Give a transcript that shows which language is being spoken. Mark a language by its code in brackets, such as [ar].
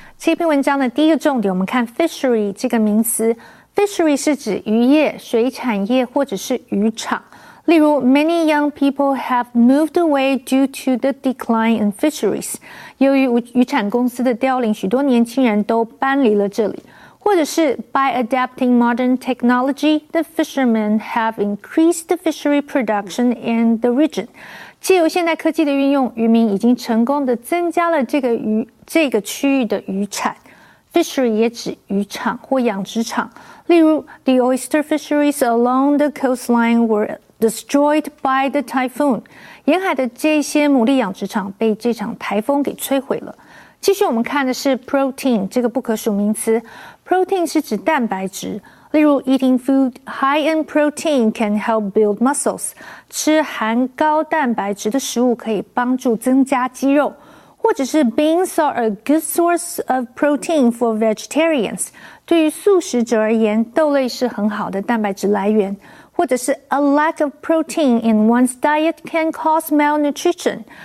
[zh] 这篇文章的第一个重点，我们看 fishery 这个名词。 Fishery 是指渔业、水产业或者是渔场。例如 [en] ，many young people have moved away due to the decline in fisheries。 [zh] 由于渔产公司的凋零，许多年轻人都搬离了这里。或者是 [en] by adapting modern technology, the fishermen have increased the fishery production in the region。 [zh] 藉由现代科技的运用，渔民已经成功的增加了这个区域的渔产。 [en] Fishery [zh] 也指渔场或养殖场，例如 [en] the oyster fisheries along the coastline were destroyed by the typhoon。 [zh] 沿海的这些牡蛎养殖场被这场台风给摧毁了。继续我们看的是 protein 这个不可数名词。 [en] Protein [zh] 是指蛋白质，例如 [en] eating food high in protein can help build muscles。 [zh] 吃含高蛋白质的食物可以帮助增加肌肉。或者是 [en] beans are a good source of protein for vegetarians。 [zh] 对于素食者而言，豆类是很好的蛋白质来源。或者是 [en] a lack of protein in one's diet can cause malnutrition。